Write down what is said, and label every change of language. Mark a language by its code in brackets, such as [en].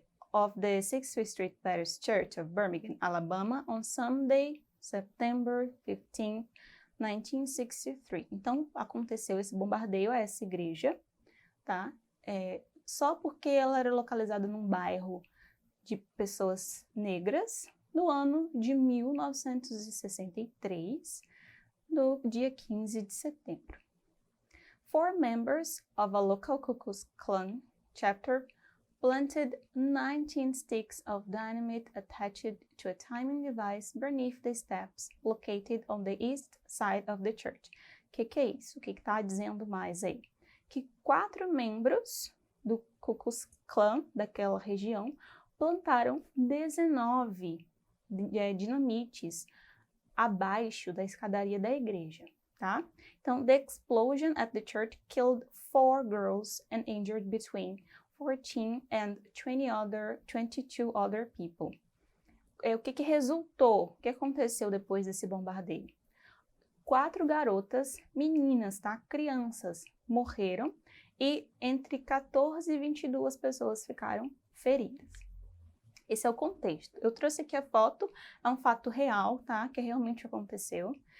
[en] Of the 6th Street Baptist Church of Birmingham, Alabama, on Sunday, September 15, 1963. [pt] Então, aconteceu esse bombardeio a essa igreja, tá? Só porque ela era localizada num bairro de pessoas negras, no ano de 1963, no dia 15 de setembro. [en] 4 members of a local Ku Klux Klan chapter planted 19 sticks of dynamite attached to a timing device beneath the steps located on the east side of the church. [pt] Que é isso? O que está dizendo mais aí? Que 4 membros do Ku Klux Klan daquela região plantaram 19 dinamites abaixo da escadaria da igreja, tá? Então, [en] the explosion at the church killed 4 girls and injured between 14 and 22 other people. [pt] O que resultou? O que aconteceu depois desse bombardeio? 4 garotas, meninas, tá? Crianças, morreram e entre 14 e 22 pessoas ficaram feridas. Esse é o contexto. Eu trouxe aqui a foto, é um fato real, tá? Que realmente aconteceu.